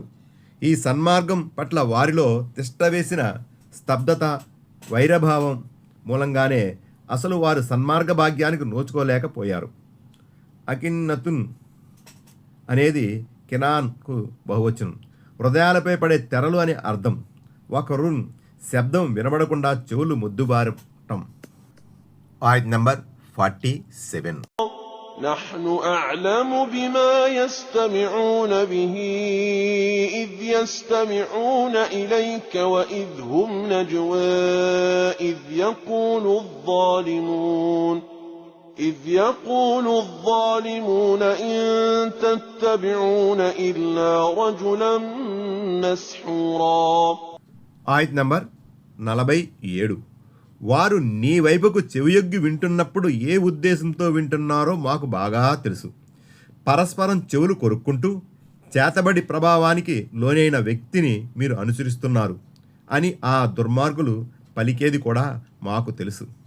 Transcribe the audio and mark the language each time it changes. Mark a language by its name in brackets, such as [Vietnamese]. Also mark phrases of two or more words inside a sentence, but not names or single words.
[Telugu] ఈ సన్మార్గం పట్ల వారిలో తిష్టవేసిన స్తబ్దత, వైరభావం మూలంగానే అసలు వారు సన్మార్గ భాగ్యానికి నోచుకోలేకపోయారు. అకిన్నతున్ అనేది కినాన్కు బహువచనం. హృదయాలపై పడే తెరలు అని అర్థం. ఒకరున్ శబ్దం వినబడకుండా చెవులు మొద్దుబారటం. ఆయత్ నంబర్ 47. [Arabic] نحن أعلم بما يستمعون به إذ يستمعون إليك وإذ هم نجوى إذ يقول الظالمون إن تتبعون إلا رجلا مسحورا. [Telugu] ఆయత్ నంబర్ 47. వారు నీ వైపుకు చెవియొగ్గి వింటున్నప్పుడు ఏ ఉద్దేశంతో వింటున్నారో మాకు బాగా తెలుసు. పరస్పరం చెవులు కొరుక్కుంటూ చేతబడి ప్రభావానికి లోనైన వ్యక్తిని మీరు అనుసరిస్తున్నారు అని ఆ దుర్మార్గులు పలికేది కూడా మాకు తెలుసు.